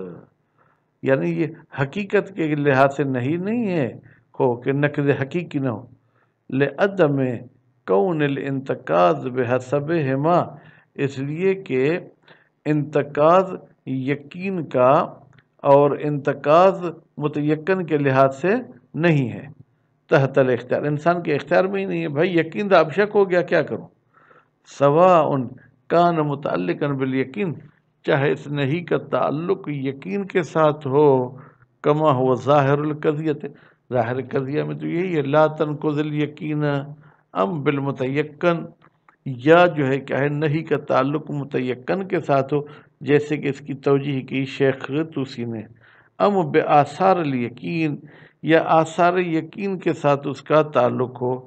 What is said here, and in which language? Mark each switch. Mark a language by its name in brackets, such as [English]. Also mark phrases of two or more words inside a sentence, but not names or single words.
[Urdu] یعنی یہ حقیقت کے لحاظ سے نہیں ہے ہو کہ نقد حقیقی نہ ہو، [Arabic] لعدم کون الانتقاض بحسبہما، [Urdu] اس لیے کہ انتقاض یقین کا اور انتقاض متیقن کے لحاظ سے نہیں ہے، [Arabic] تحت الاختیار، [Urdu] انسان کے اختیار میں ہی نہیں ہے. بھائی یقین تو اب شک ہو گیا، کیا کروں؟ [Arabic] سواء کان متعلقا بالیقین، [Urdu] چاہے اس نہیں کا تعلق یقین کے ساتھ ہو، [Arabic] کما ہوا ظاہر القضیت، [Urdu] ظاہر قضیہ میں تو یہی ہے، [Arabic] لا تنقض الیقین ام بالمتیقن، [Urdu] یا جو ہے کیا ہے نہیں کا تعلق متیقن کے ساتھ ہو، جیسے کہ اس کی توجیح کی شیخ طوسی نے، [Arabic] ام بآثار الیقین، [Urdu] یا آثار یقین کے ساتھ اس کا تعلق ہو.